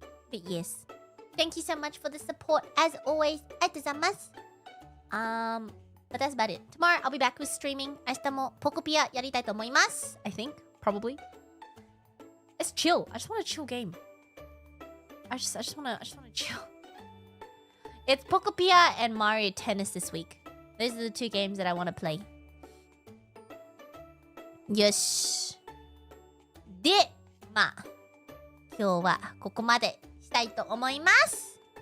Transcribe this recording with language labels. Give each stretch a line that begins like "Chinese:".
English: But yes. Thank you so much for the support. As always,
Japanese: ありがとうございます。
English: But that's about it. Tomorrow, I'll be back with streaming.
Japanese: 明日もポコピアやりたいと思います。
English: I think. Probably. It's chill. I just want a chill game. I just wanna chill. It's Pokopia and Mario Tennis this week. Those are the two games that I want to play.
Japanese: よし。で、まあ、今日はここまでしたいと思います。